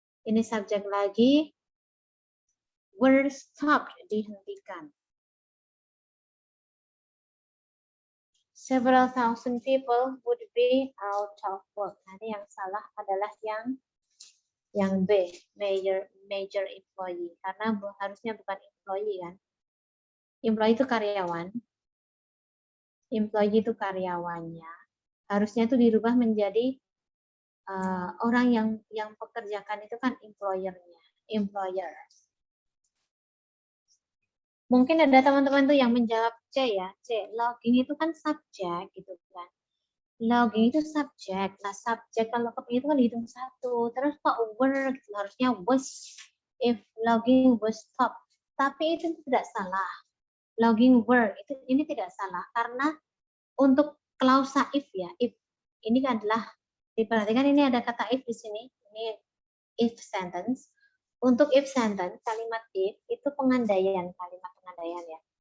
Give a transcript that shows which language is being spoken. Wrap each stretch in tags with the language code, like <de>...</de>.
<id>Ini subjek lagi.</id> <en>Were stopped,</en> <id>dihentikan.</id> <en>Several thousand people would be out of work.</en> <id>Nanti yang salah adalah yang B, major employee. Karena harusnya bukan employee kan. Employee itu karyawan. Employee itu karyawannya. Harusnya itu dirubah menjadi orang yang pekerjakan itu kan employer. Mungkin ada teman-teman tuh yang menjawab C ya, C. Logging itu kan subjek gitu kan. Logging itu subjek. Nah, subjek kalau itu kan dihitung satu. Terus kok were gitu, harusnya was.</id> <en>If logging was stop.</en> <id>Tapi itu tidak salah. Logging were itu ini tidak salah karena untuk klausa if ya, if ini adalah diperhatikan ini ada kata if di sini. Ini if sentence. Untuk if sentence, kalimat if itu kalimat pengandaian ya.</id>